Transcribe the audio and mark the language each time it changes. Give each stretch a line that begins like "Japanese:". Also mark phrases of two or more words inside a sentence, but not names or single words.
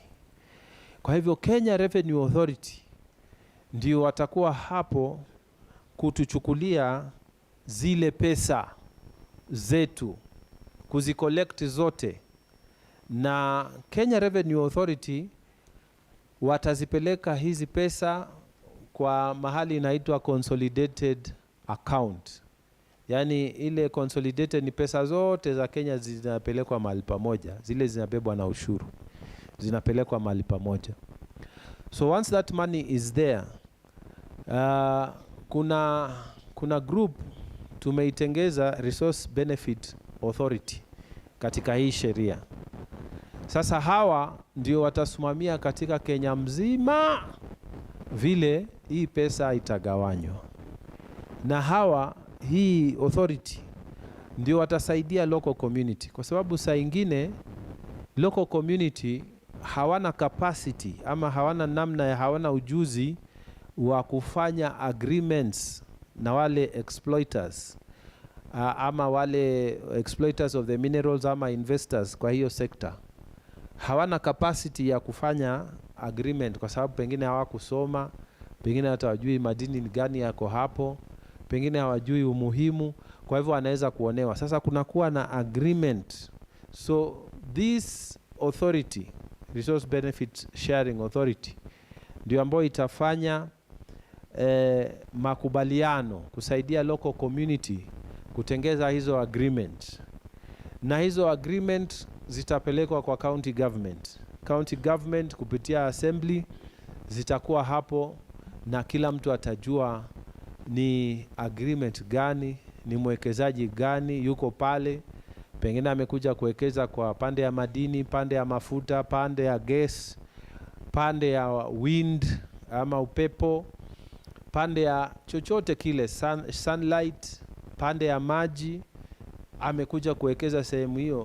Swahili: Kwa hivyo Kenya Revenue Authority ndio watakuwa hapo kutuchukulia zile pesa zetu, kuzicollect zote, na Kenya Revenue Authority watazipeleka hizi pesa kwa mahali inaitwa
English: Consolidated account.
Swahili: Yani ile consolidated ni pesa zote za Kenya zinapelekwa mahali pamoja, zile zinabebwa na ushuru zinapelekwa mahali pamoja.
English: So once that money is there,
Swahili: kuna group tumeitengeza Resource Benefit Authority katika hii sheria. Sasa hawa ndio watasimamia katika Kenya mzima vile hii pesa itagawanywa. Na hii authority ndio watasaidia
English: local community,
Swahili: kwa sababu saa ingine
English: local community
Swahili: hawana capacity ama hawana ujuzi wa kufanya agreements na wale exploiters ama wale
English: exploiters of the minerals
Swahili: ama investors kwa hiyo sector. Hawana capacity ya kufanya agreement kwa sababu pengine hawakusoma, pengine hata hawajui madini gani yako hapo, pengine hawajui umuhimu, kwa hivyo wanaweza kuonewa. Sasa kunakuwa na agreement.
English: So this authority,
Swahili: Resource Benefit Sharing Authority, ndio ambayo itafanya makubaliano kusaidia
English: local community
Swahili: kutengeza hizo agreement. Na hizo agreement zitapelekwa kwa
English: county government. County government
Swahili: kupitia assembly zitakuwa hapo, na kila mtu atajua ni agreement gani, ni mwekezaji gani yuko pale. Pengine amekuja kuwekeza kwa pande ya madini, pande ya mafuta, pande ya gas, pande ya wind ama upepo, pande ya chochote kile, sunlight, pande ya maji, amekuja kuwekeza sehemu hiyo.